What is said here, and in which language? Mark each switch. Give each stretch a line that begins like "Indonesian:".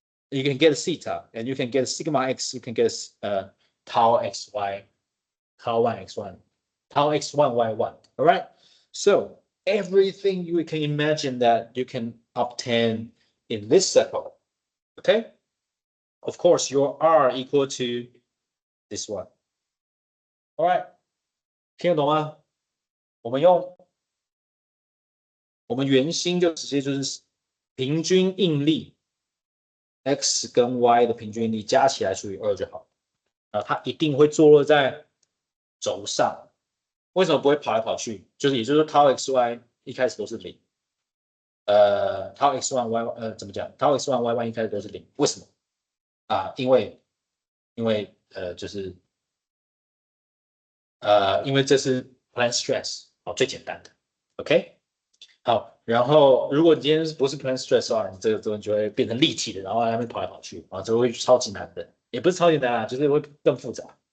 English: You can get theta, and you can get sigma x. You can get tau xy, tau 1 x1, tau x1 y1. All right. So everything you can imagine that you can obtain in this circle. Okay. Of course, your r equal to this one.
Chinese: All right. 听得懂吗？我们圆心就直接就是平均应力 x 跟 y 的平均应力加起来除以2就好。它一定会坐落在轴上。为什么不会跑来跑去？就是也就是说 tau xy 一开始都是0。 tau x1 y 怎么讲 ？tau x1 y1 一开始都是0，为什么？因为就是因为这是 plane stress 最简单的 ，OK。好，然后如果你今天不是 plane stress 的话，你这个就会变成立体的，然后在那边跑来跑去，这会超级难的，也不是超级难就是会更复杂。